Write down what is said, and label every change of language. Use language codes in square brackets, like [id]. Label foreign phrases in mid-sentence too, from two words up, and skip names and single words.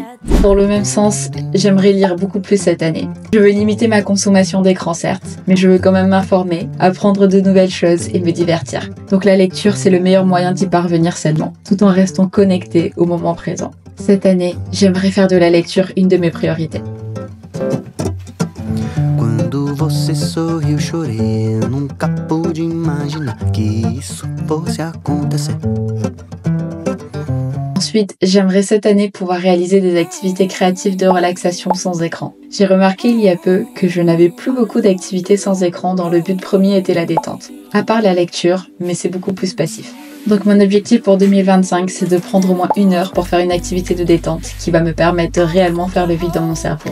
[fr] Dans le même sens, j'aimerais lire beaucoup plus cette année. Je veux limiter ma consommation d'écran certes, mais je veux quand même m'informer, apprendre de nouvelles choses et me divertir. Donc la lecture c'est le meilleur moyen d'y parvenir sainement, tout en restant connecté au moment présent. Cette année, j'aimerais faire de la lecture une de mes priorités. [pt] Quando você sorriu, eu chorei. Eu nunca pude imaginar que isso fosse acontecer. [fr] Ensuite, j'aimerais cette année pouvoir réaliser des activités créatives de relaxation sans écran. J'ai remarqué il y a peu que je n'avais plus beaucoup d'activités sans écran dont le but premier était la détente. À part la lecture, mais c'est beaucoup plus passif. Donc mon objectif pour 2025, c'est de prendre au moins 1 heure pour faire une activité de détente qui va me permettre de réellement faire le vide dans mon cerveau.